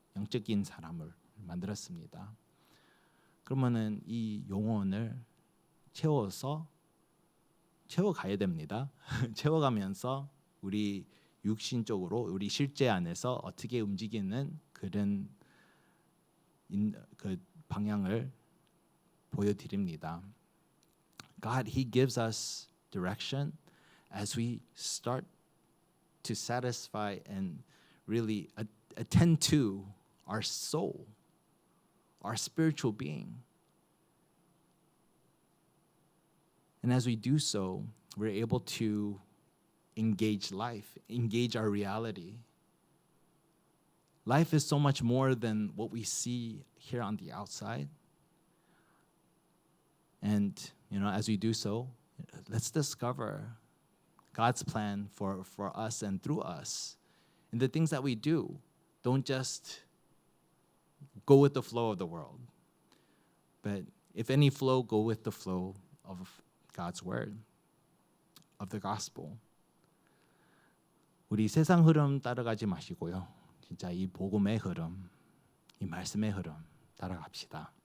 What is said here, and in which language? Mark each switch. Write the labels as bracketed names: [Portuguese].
[Korean] 영적인 사람을 만들었습니다. 그러면은 이 영혼을 채워가야 됩니다. 채워가면서 우리 육신적으로 우리 실제 안에서 어떻게 움직이는 그런 그 방향을 보여드립니다. [English] God, He gives us direction as we start to satisfy and really attend to our soul, our spiritual being. And as we do so, we're able to engage life, engage our reality. Life is so much more than what we see here on the outside. And as we do so, let's discover God's plan for us and through us. And the things that we do, don't just go with the flow of the world. But if any flow, go with the flow of God's word, of the gospel. [Korean] 우리 세상 흐름 따라가지 마시고요. 진짜 이 복음의 흐름, 이 말씀의 흐름 따라갑시다.